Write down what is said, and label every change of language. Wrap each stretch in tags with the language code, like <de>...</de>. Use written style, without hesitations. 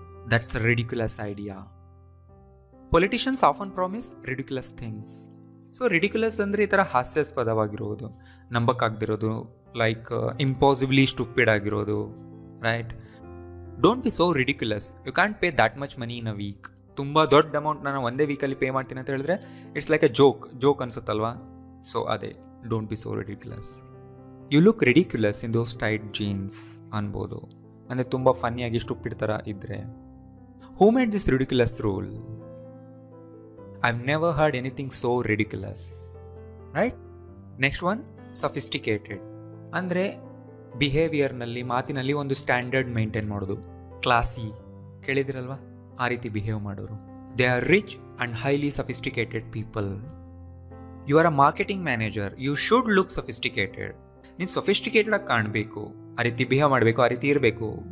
<en>That's a ridiculous idea. Politicians often promise ridiculous things.</en> <kn>So ridiculous ಅಂದರೆ ಈ ಥರ ಹಾಸ್ಯಾಸ್ಪದವಾಗಿರೋದು, ನಂಬಕ್ಕಾಗದಿರೋದು, like ಇಂಪಾಸಿಬ್ಲಿ stupid ಆಗಿರೋದು, right?</kn> <en>Don't be so ridiculous. You can't pay that much money in a week.</en> <kn>ತುಂಬ ದೊಡ್ಡ amount ನಾನು ಒಂದೇ ವೀಕಲ್ಲಿ pay ಮಾಡ್ತೀನಿ ಅಂತ ಹೇಳಿದ್ರೆ</kn> <en>it's like a joke</en> <kn>ಅನ್ಸುತ್ತಲ್ವಾ? So ಅದೇ,</kn> <en>Don't be so ridiculous. You look ridiculous in those tight jeans</en> <kn>ಅನ್ಬೋದು. ಅಂದರೆ ತುಂಬ ಫನ್ನಿಯಾಗಿ ಸ್ಟುಪಿಡ್ ಥರ ಇದ್ದರೆ.</kn> <en>Who made this ridiculous rule? I've never heard anything so ridiculous. Right? Next one, sophisticated.</en> <kn>ಅಂದರೆ ಬಿಹೇವಿಯರ್ನಲ್ಲಿ, ಮಾತಿನಲ್ಲಿ ಒಂದು standard maintain ಮಾಡೋದು. ಕ್ಲಾಸಿ ಕೇಳಿದಿರಲ್ವಾ? ಆ ರೀತಿ ಬಿಹೇವ್ ಮಾಡೋರು.</kn> <en>They are rich and highly sophisticated people. You are a marketing manager, you should look sophisticated.</en> <kn>ನೀನು sophisticated ಆಗಿ ಕಾಣಬೇಕು, ಆ ರೀತಿ ಬಿಹೇವ್ ಮಾಡಬೇಕು, ಆ ರೀತಿ ಇರಬೇಕು.</kn>